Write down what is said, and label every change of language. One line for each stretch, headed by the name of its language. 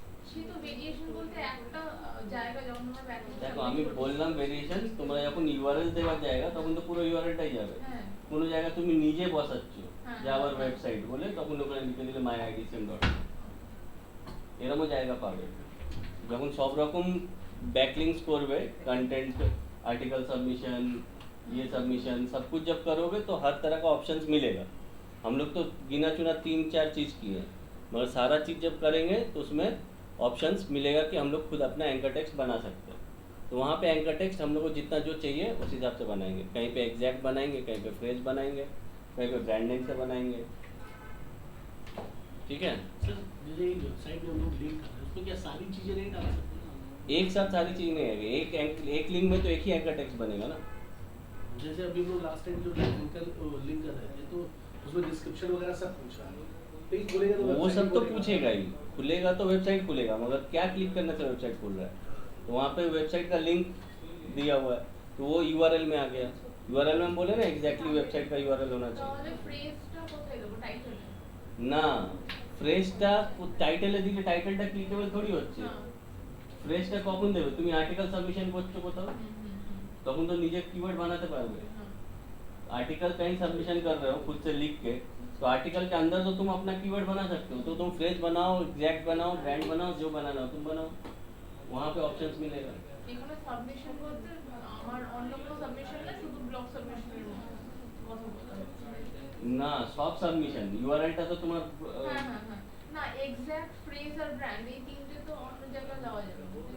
Bangla: সে তো ভেরিয়েশন বলতে একটা জায়গা যখন আমরা ব্যাকলিংক দেখো আমি বললাম ভেরিয়েশন, তোমরা যখন ইউআরএল দেওয়া জায়গা তখন তো পুরো ইউআরএলটাই যাবে। হ্যাঁ কোনো জায়গা তুমি নিজে বসাচ্ছ হ্যাঁ, যে আবার ওয়েবসাইট বলে, তখন ওখানে লিখে দিলে myidcm.com, এরকমও জায়গা পাবে। যখন সব রকম
Hindi: बैकलिंक्स করবে, कंटेंट, आर्टिकल सबमिशन, ये सबमिशन सब कुछ जब करोगे तो हर तरह का ऑप्शंस मिलेगा। हम लोग तो गिना चुना 3-4 चीज़ किए हैं, मगर सारा चीज़ जब करेंगे तो उसमें ऑप्शंस मिलेगा कि हम लोग खुद अपना एंकर टेक्स्ट बना सकते हैं। तो वहाँ पे एंकर टेक्स्ट हम लोग को जितना जो चाहिए उस हिसाब से बनाएंगे। कहीं पे एग्जैक्ट बनाएंगे, कहीं पे फ्रेज बनाएंगे, कहीं पे ब्रांड नेम से बनाएंगे, ठीक है। सर जैसे एक वेबसाइट में हम लोग लिंक कर रहे हैं, उसमें क्या सारी चीज़ें नहीं डाल सकते? एक साथ सारी चीज़ नहीं आएगी, एक लिंक में तो एक ही एंकर टेक्स्ट बनेगा ना। जैसे अभी हम लोग लास्ट टाइम जो लिंक कर रहे थे तो उसमें डिस्क्रिप्शन वगैरह सब पूछ रहा है, पेज खुलेगा तो वो website सब तो खुलेगा। पूछेगा ही, खुलेगा तो वेबसाइट खुलेगा, मगर क्या क्लिक करने से वेबसाइट खुल रहा है, तो वहाँ पे वेबसाइट का लिंक दिया हुआ है तो वो यूआरएल में आ गया। यूआरएल में हम बोले ना एग्जैक्टली वेबसाइट का यूआरएल होना चाहिए
Bangla: তাহলে ফ্রেজটা কোথায় দেবো, টাইটেলে? না। ফ্রেজটা টাইটেলে দিলে টাইটেলটা ক্লিকেবল থোড়ি হচ্ছে। হ্যাঁ ফ্রেজটা কখন দেবে, তুমি আর্টিকেল সাবমিশন করছো কোথাও, তখন तो নিজে
Hindi: कीवर्ड बनाते पारोगे। आर्टिकल कहीं सबमिशन कर रहे हो खुद से लिख के, तो आर्टिकल के अंदर तो तुम अपना कीवर्ड बना सकते हो, तो तुम फ्रेज बनाओ, एग्जैक्ट बनाओ, ब्रांड बनाओ, जो बनाना हो तुम बनाओ, वहाँ पे ऑप्शंस मिलेगा।
Bangla: এখানে সাবমিশন বলতে আমার অন্য কোনো সাবমিশন না, শুধু ব্লক সাবমিশনের কথা বলতে হচ্ছে। না, সব সাবমিশন, ইউআরএলটা তো তোমার হ্যাঁ হ্যাঁ হ্যাঁ, না এক্সাক্ট ফ্রেজ আর ব্র্যান্ড এই তিনটে তো অন্য জায়গায় দেওয়া যাবে না।